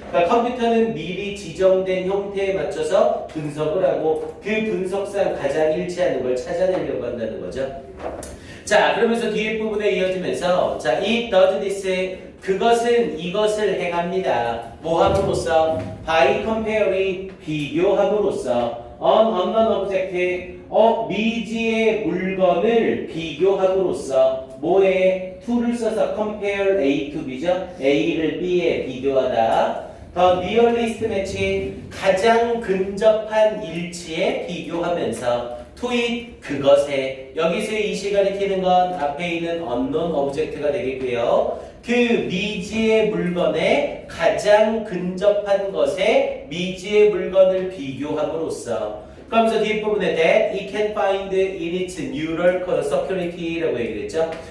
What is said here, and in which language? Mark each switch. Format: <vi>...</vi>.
<ko>그러니까 컴퓨터는 미리 지정된 형태에 맞춰서 분석을 하고 그 분석상 가장 일치하는 걸 찾아내려고 한다는 거죠. 자, 그러면서 뒤에 부분에 이어지면서 자,</ko> <en>it does this,</en> <ko>그것은 이것을 행합니다. 뭐 함으로써?</ko> <en>by comparing,</en> <ko>비교함으로써.</ko> <en>on unknown object,</en> <ko>미지의 물건을 비교함으로써. 뭐에?</ko> <en>to를</en> <ko>써서</ko> <en>compare A to B죠.</en> <ko>A를 B에 비교하다. 더</ko> <en>nearest match,</en> <ko>가장 근접한 일치에 비교하면서.</ko> <en>to it</en> <ko>그것에 여기서의 이시 가리키는 건 앞에 있는</ko> <en>unknown object</en> <ko>가 되겠고요. 그 미지의 물건에 가장 근접한 것에 미지의 물건을 비교함으로써 그러면서 뒷부분에</ko> <en>that it can find in its neural circuitry</en> <ko>라고 얘기를 했죠.</ko>